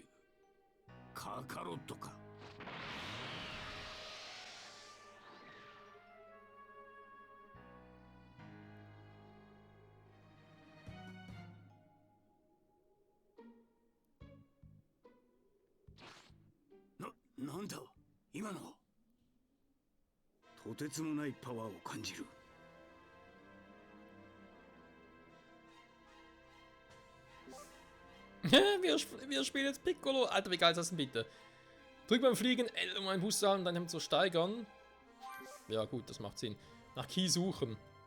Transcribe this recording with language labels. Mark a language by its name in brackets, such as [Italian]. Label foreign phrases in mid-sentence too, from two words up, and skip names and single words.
[Japanese] カカロットか。なんだ今の。とてつもないパワーを感じる。 [German] wir spielen jetzt Piccolo. Alter, wie geil ist das denn bitte? Drück beim Fliegen L, um einen Booster und dann zu steigern. Ja gut, das macht Sinn. Nach Key suchen.